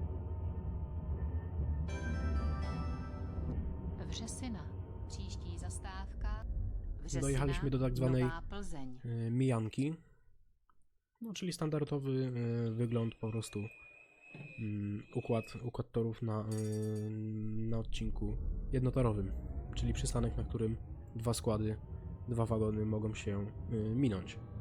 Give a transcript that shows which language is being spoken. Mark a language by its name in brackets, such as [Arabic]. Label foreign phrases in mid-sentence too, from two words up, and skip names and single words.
[Czech] Vřesina. Příští zastávka Vřesina, [Polish] Dojechaliśmy do tak zwanej Nová Plzeň. mijanki, no czyli standardowy wygląd po prostu, układ torów na odcinku jednotorowym, czyli przystanek, na którym dwa składy, dwa wagony mogą się minąć.